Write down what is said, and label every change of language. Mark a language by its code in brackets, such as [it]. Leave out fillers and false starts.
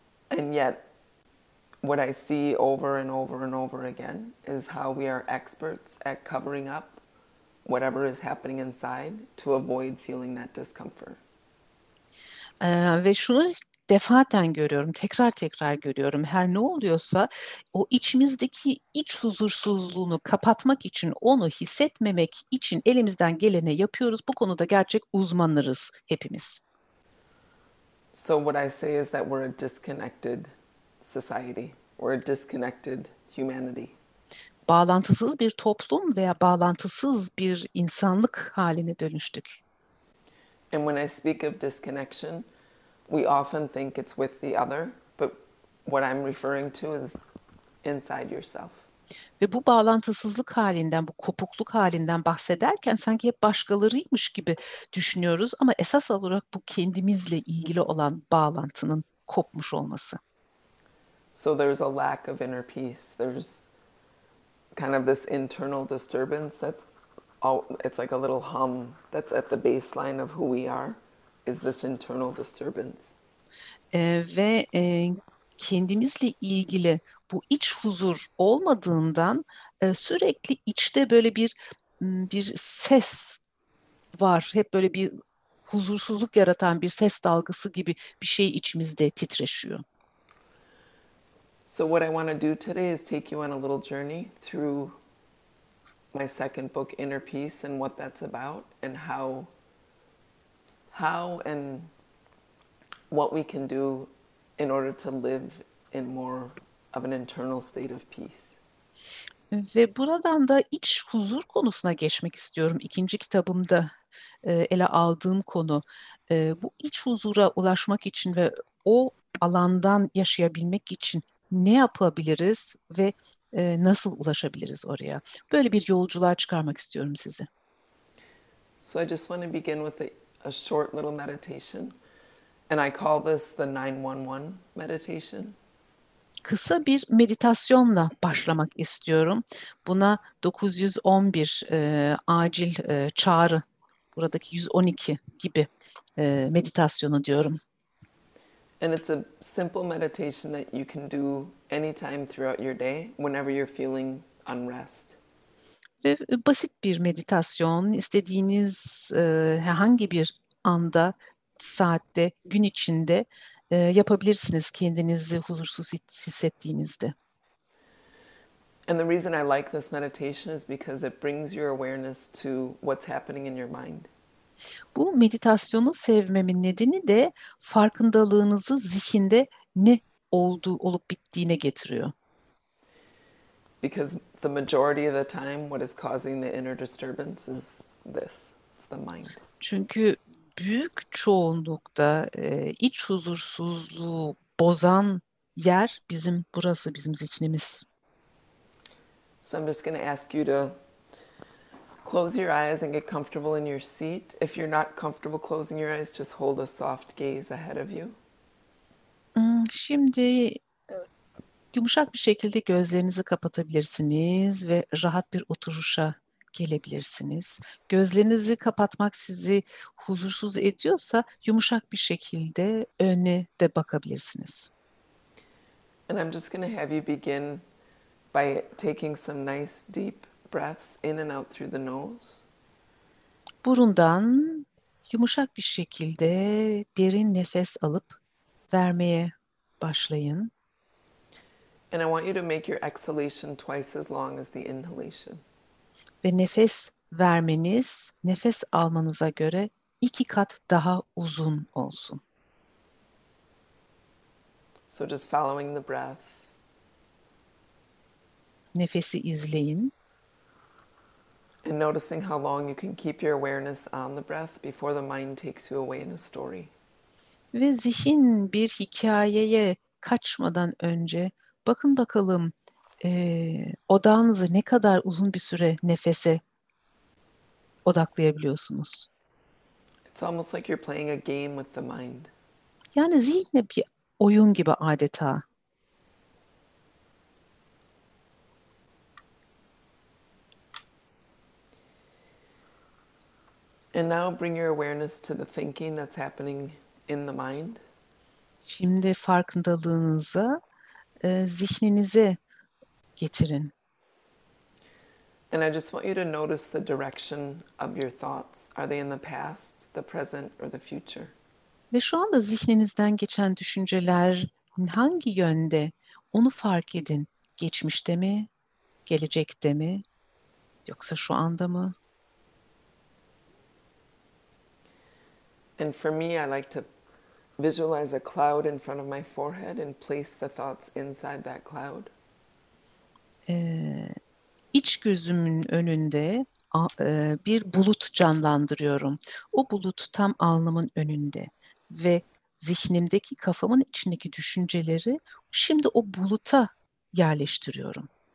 [en] And yet, what I see over and over and over again is how we are experts at covering up whatever is happening inside to avoid feeling that discomfort. [tr] Ve şunu defaten görüyorum, tekrar tekrar görüyorum. Her ne oluyorsa o içimizdeki iç huzursuzluğunu kapatmak için, onu hissetmemek için elimizden geleni yapıyoruz. Bu konuda gerçek uzmanlarız hepimiz. [en] So what I say is that we're a disconnected society. We're a disconnected humanity. [tr] Bağlantısız bir toplum veya bağlantısız bir insanlık haline dönüştük. [en] And when I speak of disconnection, we often think it's with the other, but what I'm referring to is inside yourself. [tr] Ve bu bağlantısızlık halinden, bu kopukluk halinden bahsederken sanki hep başkalarıymış gibi düşünüyoruz ama esas olarak bu kendimizle ilgili olan bağlantının kopmuş olması. [en] So there's a lack of inner peace. There's kind of this internal disturbance it's like a little hum that's at the baseline of who we are, is this internal disturbance. [tr] Ve kendimizle ilgili bu iç huzur olmadığından sürekli içte böyle bir ses var. Hep böyle bir huzursuzluk yaratan bir ses dalgası gibi bir şey içimizde titreşiyor. [en] So what I want to do today is take you on a little journey through my second book, Inner Peace, and what that's about, and how and what we can do in order to live in more of an internal state of peace. [tr] Ve buradan da iç huzur konusuna geçmek istiyorum. İkinci kitabımda ele aldığım konu. Bu iç huzura ulaşmak için ve o alandan yaşayabilmek için ne yapabiliriz ve nasıl ulaşabiliriz oraya? Böyle bir yolculuğa çıkarmak istiyorum sizi. [en] So I just want to begin with a short little meditation, and I call this the 911 meditation. [tr] Kısa bir meditasyonla başlamak istiyorum. Buna 911 acil çağrı, buradaki 112 gibi meditasyonu diyorum. [en] And it's a simple meditation that you can do anytime throughout your day, whenever you're feeling unrest. [tr] Ve basit bir meditasyon, istediğiniz herhangi bir anda, saatte, gün içinde yapabilirsiniz kendinizi huzursuz hissettiğinizde. [en] And the reason I like this meditation is because it brings your awareness to what's happening in your mind. [tr] Bu meditasyonu sevmemin nedeni de farkındalığınızı zihinde ne olup bittiğine getiriyor. [en] Because the majority of the time what is causing the inner disturbance is this. It's the mind. [tr] Çünkü büyük çoğunlukta iç huzursuzluğu bozan yer bizim zihnimiz. [en] So I'm just going to ask you to close your eyes and get comfortable in your seat. If you're not comfortable closing your eyes, just hold a soft gaze ahead of you. [tr] Şimdi yumuşak bir şekilde gözlerinizi kapatabilirsiniz ve rahat bir oturuşa gelebilirsiniz. Gözlerinizi kapatmak sizi huzursuz ediyorsa yumuşak bir şekilde öne de bakabilirsiniz. [en] And I'm just going to have you begin by taking some nice deep breaths in and out through the nose. [tr] Burundan yumuşak bir şekilde derin nefes alıp vermeye başlayın. [en] And I want you to make your exhalation twice as long as the inhalation. [tr] Ve nefes vermeniz, nefes almanıza göre 2 kat daha uzun olsun. [en] So just following the breath. [tr] Nefesi izleyin. [en] And noticing how long you can keep your awareness on the breath before the mind takes you away in a story. [tr] Ve zihin bir hikayeye kaçmadan önce bakın bakalım odağınızı ne kadar uzun bir süre nefese odaklayabiliyorsunuz. [en] It's almost like you're playing a game with the mind. [tr] Yani zihinle bir oyun gibi adeta. [en] And now bring your awareness to the thinking that's happening in the mind. [tr] Şimdi farkındalığınıza, zihninize getirin. [en] And I just want you to notice the direction of your thoughts. Are they in the past, the present, or the future? [tr] Ve şu anda zihninizden geçen düşünceler hangi yönde? Onu fark edin. Geçmişte mi? Gelecekte mi? Yoksa şu anda mı? [en] And for me, I like to visualize a cloud in front of my forehead and place the thoughts inside that cloud. [tr] İç gözümün önünde bir bulut canlandırıyorum. O bulut tam alnımın önünde ve zihnimdeki kafamın içindeki düşünceleri şimdi o buluta yerleştiriyorum.